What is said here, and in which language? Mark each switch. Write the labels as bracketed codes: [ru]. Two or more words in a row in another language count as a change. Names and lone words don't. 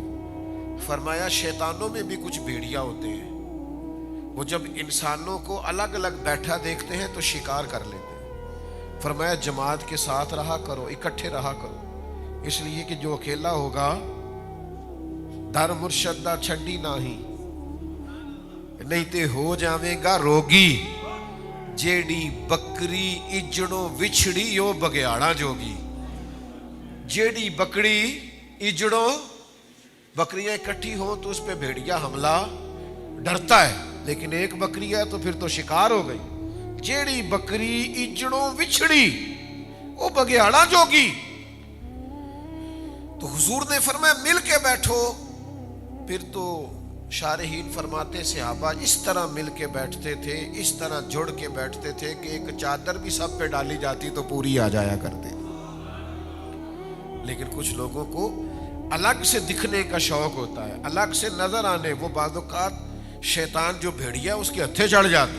[ur] فرمایا شیطانوں میں بھی کچھ بھیڑیا ہوتے ہیں، وہ جب انسانوں کو الگ الگ بیٹھا دیکھتے ہیں تو شکار کر لیتے ہیں۔ فرمایا جماعت کے ساتھ رہا کرو، اکٹھے رہا کرو، اس لیے کہ جو اکیلا ہوگا [pa] در مرشدہ چھڈی نہیں تے ہو جاویں گا روگی، جیڑی بکری اجڑوں وچھڑی او بگیاڑا جوگی۔ جیڑی بکری اجڑوں، [ur] بکریاں اکٹھی ہوں تو اس پہ بھیڑیا حملہ ڈرتا ہے، لیکن ایک بکری ہے تو پھر تو شکار ہو گئی۔ [pa] جیڑی بکری اجڑوں وچھڑی او بگیاڑا جوگی۔ [ur] تو حضور نے فرمایا مل کے بیٹھو۔ پھر تو شارحین فرماتے صحابہ اس طرح مل کے بیٹھتے تھے، اس طرح جڑ کے بیٹھتے تھے کہ ایک چادر بھی سب پہ ڈالی جاتی تو پوری آ جایا کرتے۔ لیکن کچھ لوگوں کو الگ سے دکھنے کا شوق ہوتا ہے، الگ سے نظر آنے، وہ بعض اوقات شیطان جو بھیڑیا اس کے ہتھے چڑھ جاتے۔